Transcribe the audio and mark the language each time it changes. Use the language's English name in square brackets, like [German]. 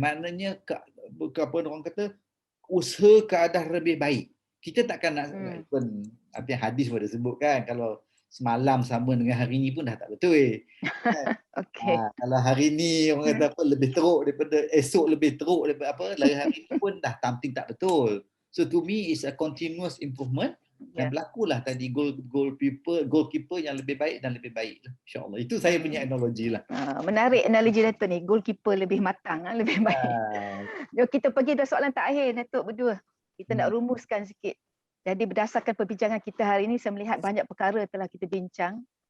[Malay] Maknanya apa orang kata, usaha ke arah lebih baik. Kita takkan nak pun apa yang hadis pun ada sebut kan, kalau semalam sama dengan hari ni pun dah tak betul. Okey. Kalau hari ni orang kata apa lebih teruk daripada esok, lebih teruk daripada apa lagi hari ni pun dah something tak betul. [English] So to me is a continuous improvement. [Malay] Dan berlakulah tadi goalkeeper yang lebih baik dan lebih baik. InsyaAllah. Itu saya punya analogi lah. Menarik analogi Datuk ni. Goalkeeper lebih matang, lebih baik. Jom kita pergi dah soalan terakhir Datuk berdua. Kita nak rumuskan sikit. Jadi berdasarkan perbincangan kita hari ini, saya melihat banyak perkara telah kita bincang.